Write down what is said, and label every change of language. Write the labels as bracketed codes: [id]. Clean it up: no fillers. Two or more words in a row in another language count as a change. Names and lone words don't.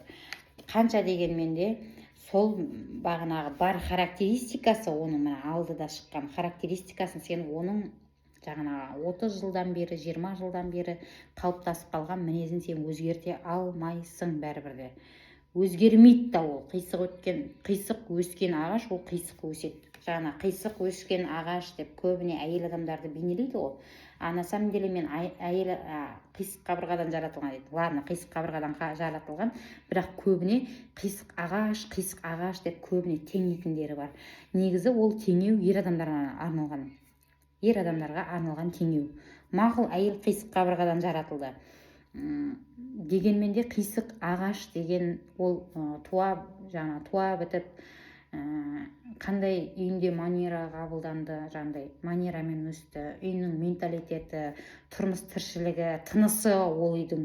[kk] Қанша дегенмен де сол бағанағы бар характеристикасы, оның мына алдыда шыққан характеристикасын сен оның жаңағы 30 жылдан бері, 20 жылдан бері қалыптасып қалған мінезін сен өзгерте алмайсың бәрібір де. Өзгермейді да ол. Қисық өскен ағаш, ол қисық өседі. Жаңа қисық өскен ағаш деп көбіне әйел адамдарды бейнелейді ғой. [ru] На самом деле [kk] мен әйел қисық қабырғадан жаратылған дейді. Ладно, қисық қабырғадан жаратылған, бірақ көбіне қисық ағаш деп көбіне теңейтіндері бар. Негізі ол теңеу ер адамдарға арналған теңеу. Мақұл, әйел қисық қабырғадан жаратылды. Дегенмен де қисық ағаш деген ол туа бітіп, қандай үйінде манера қабылданды, жаңағыдай манерамен өсті, үйінің менталитеті, тұрмыс тіршілігі, тынысы ол үйдің.